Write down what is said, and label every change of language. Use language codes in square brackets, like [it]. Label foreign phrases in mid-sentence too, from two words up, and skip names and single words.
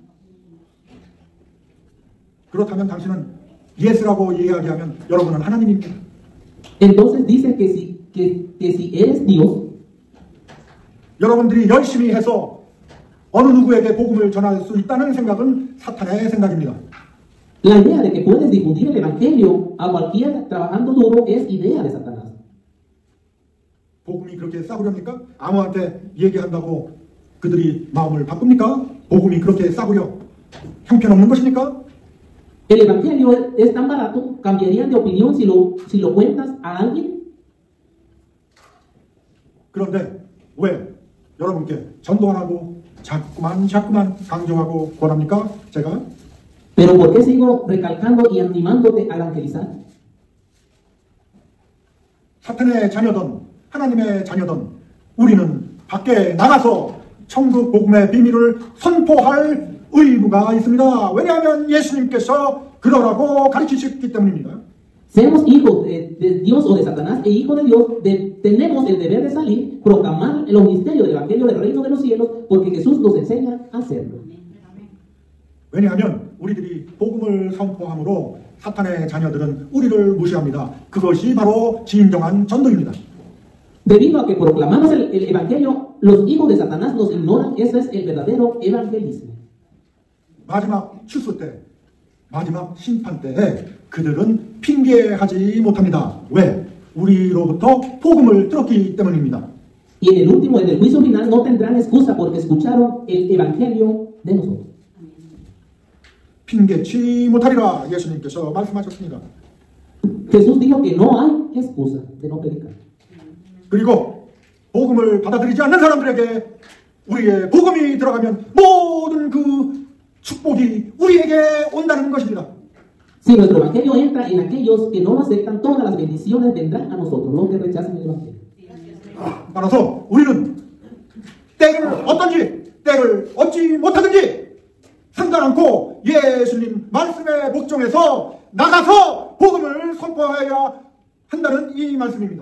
[ko] 그렇다면 당신은 예스라고 이야기하면 여러분은 하나님입니다. [es] Entonces dice que si eres Dios, [ko] 여러분들이 열심히 해서 어느 누구에게 복음을 전할 수 있다는 생각은 사탄의 생각입니다. [es] la idea de que puedes difundir el evangelio a cualquiera trabajando duro es idea de Satanás. [ko] 복음이 그렇게 싸구려입니까? 아무한테 얘기한다고 그들이 마음을 바꿉니까? 복음이 그렇게 싸구려 형편없는 것입니까? [es] El evangelio es tan barato, cambiarían de opinión si lo cuentas a alguien. [ko] 그런데 왜 여러분께 전도 안 하고 자꾸만 강조하고 권합니까? 제가 [es] Pero ¿por qué sigo recalcando y animándote a evangelizar? [ko] 사탄의 자녀든 하나님의 자녀든 우리는 밖에 나가서 천국 복음의 비밀을 선포할 의무가 있습니다. 왜냐하면 예수님께서 그러라고 가르치셨기 때문입니다. [es] Seamos hijos de Dios o de Satanás e hijos de Dios, tenemos el deber de salir, proclamar los misterios del evangelio del reino de los cielos, porque Jesús nos enseña a hacerlo. [ko] 왜냐하면 우리들이 복음을 선포함으로 사탄의 자녀들은 우리를 무시합니다. 그것이 바로 진정한 전도입니다. [es] Debido a que proclamamos el evangelio, los hijos de Satanás nos ignoran, eso es el verdadero evangelismo. [ko] 마지막 추수 때, 마지막 심판 때에 그들은 핑계하지 못합니다. 왜? 우리로부터 복음을 들었기 때문입니다. [es] Y en el juicio final, no tendrán excusa porque escucharon el evangelio de nosotros. [ko] 핑계치 못하리라 예수님께서 말씀하셨습니다. [es] Jesús dijo que no hay excusa de no predicar. [ko] 그리고 복음을 받아들이지 않는 사람들에게 우리의 복음이 들어가면 모든 그 축복이 우리에게 온다는 것입니다. [es] Si nuestro evangelio entra en aquellos que no lo aceptan, todas las bendiciones vendrán a nosotros, los que rechazan el evangelio. [ko] 따라서 우리는 때를 얻든지 때를 얻지 못하든지 상관않고 예수님 말씀의 목적에서 나가서 복음을 선포해야 한다는 이 말씀입니다.